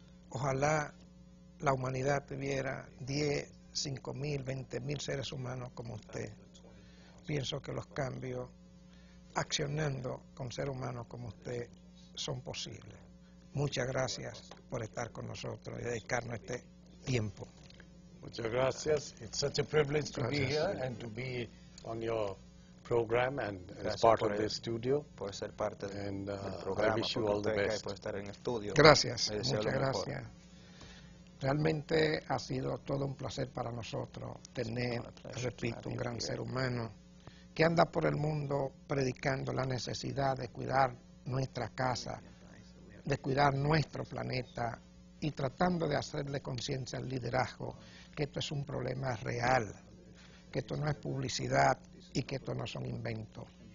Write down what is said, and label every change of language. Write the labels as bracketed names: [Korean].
[Spanish] Ojalá la humanidad tuviera 10, 5.000, 20.000 seres humanos como usted. Pienso que los cambios, accionando con seres humanos como usted, son posibles. Muchas gracias por estar con nosotros y dedicarnos este tiempo. Muchas gracias. [English] It's such a privilege to be here and to be on your program and as part of the studio. [Spanish] Por ser parte [English] and [Spanish] del programa, [English] I wish you all the best. [Spanish] Por estar en el estudio. Gracias, muchas gracias. Realmente ha sido todo un placer para nosotros tener, repito, un gran ser humano que anda por el mundo predicando la necesidad de cuidar nuestra casa, de cuidar nuestro planeta y tratando de hacerle conciencia al liderazgo que esto es un problema real, que esto no es publicidad y que esto no son inventos.